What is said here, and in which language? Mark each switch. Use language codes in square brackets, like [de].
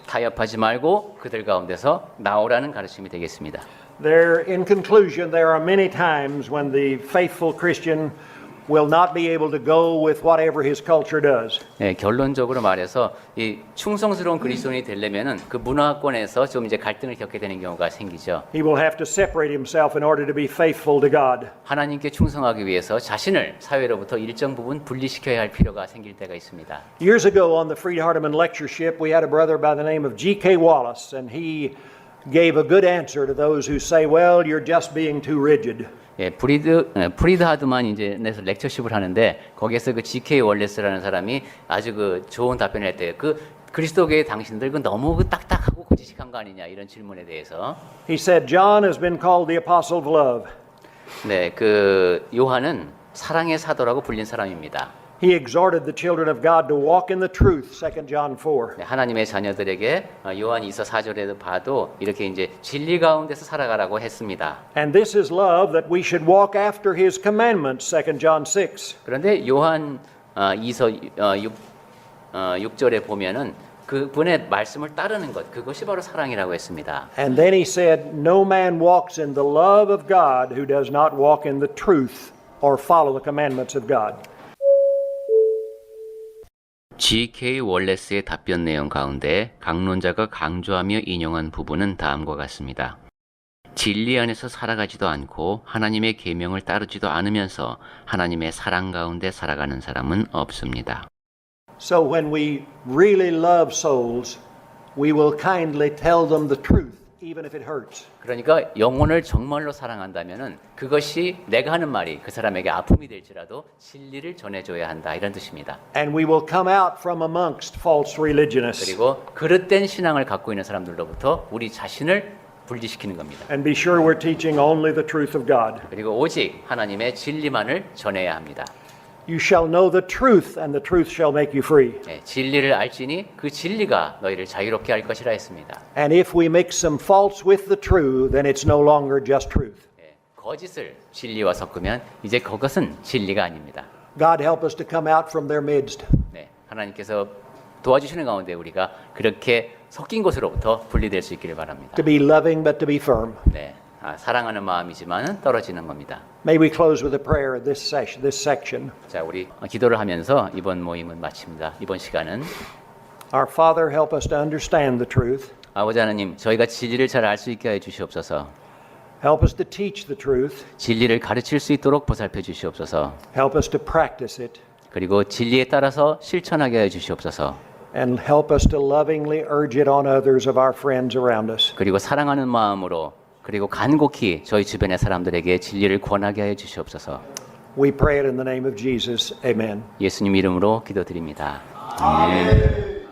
[ko] 타협하지 말고 그들 가운데서 나오라는 가르침이 되겠습니다. [en] In conclusion, there are many times when the faithful Christian will not be able to go with whatever his culture does. [ko] 네, 결론적으로 말해서 이 충성스러운 그리스도인이 되려면은 그 문화권에서 좀 이제 갈등을 겪게 되는 경우가 생기죠. [en] He will have to separate himself in order to be faithful to God. [ko] 하나님께 충성하기 위해서 자신을 사회로부터 일정 부분 분리시켜야 할 필요가 생길 때가 있습니다. [en] Years ago on the Freed Hardeman lectureship, we had a brother by the name of G.K. Wallace, and he gave a good answer to those who say, well, you're just being too rigid. [ko] 예, 프리드 하드만 이제 내서 렉처십을 하는데 거기에서 그 G.K. 월레스라는 사람이 아주 그 좋은 답변을 했대요. 그 그리스도교의 당신들 그 너무 그 딱딱하고 고지식한 거 아니냐 이런 질문에 대해서. [en] He said, John has been called the apostle of love. [ko] 네, 그 요한은 사랑의 사도라고 불린 사람입니다. [en] He exhorted the children of God to walk in the truth, 2 John 4. [ko] 네, 하나님의 자녀들에게 요한 2서 4절에도 봐도 이렇게 이제 진리 가운데서 살아가라고 했습니다. [en] And this is love, that we should walk after his commandments, 2 John 6. [ko] 그런데 요한 2서 6절에 보면은 그분의 말씀을 따르는 것, 그것이 바로 사랑이라고 했습니다. [en] And then he said, no man walks in the love of God who does not walk in the truth or follow the commandments of God. G.K. [ko] 월레스의 답변 내용 가운데 강론자가 강조하며 인용한 부분은 다음과 같습니다. 진리 안에서 살아가지도 않고 하나님의 계명을 따르지도 않으면서 하나님의 사랑 가운데 살아가는 사람은 없습니다. [en] So when we really love souls, we will kindly tell them the truth even if it hurts. [ko] 그러니까 영혼을 정말로 사랑한다면은 그것이 내가 하는 말이 그 사람에게 아픔이 될지라도 진리를 전해줘야 한다 이런 뜻입니다. [en] And we will come out from amongst false religionists. [ko] 그리고 그릇된 신앙을 갖고 있는 사람들로부터 우리 자신을 분리시키는 겁니다. [en] And be sure we're teaching only the truth of God. [ko] 그리고 오직 하나님의 진리만을 전해야 합니다. [en] You shall know the truth, and the truth shall make you free. [ko] 네, 진리를 알지니 그 진리가 너희를 자유롭게 할 것이라 했습니다. [en] And if we mix some false with the true, then it's no longer just truth. [ko] 네, 거짓을 진리와 섞으면 이제 그것은 진리가 아닙니다. [en] God help us to come out from their midst. [ko] 네, 하나님께서 도와주시는 가운데 우리가 그렇게 섞인 것으로부터 분리될 수 있기를 바랍니다. [en] To be loving but to be firm. [ko] 네, 사랑하는 마음이지만은 떨어지는 겁니다. [en] May we close with a prayer of this section. [ko] 자, 우리 기도를 하면서 이번 모임은 마칩니다. 이번 시간은 [en] Our Father, help us to understand the truth. [ko] 아버지 하나님, 저희가 진리를 잘 알 수 있게 해 주시옵소서. [en] Help us to teach the truth. [ko] 진리를 가르칠 수 있도록 보살펴 주시옵소서. [en] Help us to practice it. [ko] 그리고 진리에 따라서 실천하게 해 주시옵소서. [en] And help us to lovingly urge it on others of our friends around us. [ko] 그리고 사랑하는 마음으로 그리고 간곡히 저희 주변의 사람들에게 진리를 권하게 해 주시옵소서. [en] We pray it in the name of Jesus. Amen. [ko] 예수님 이름으로 기도드립니다. 아멘.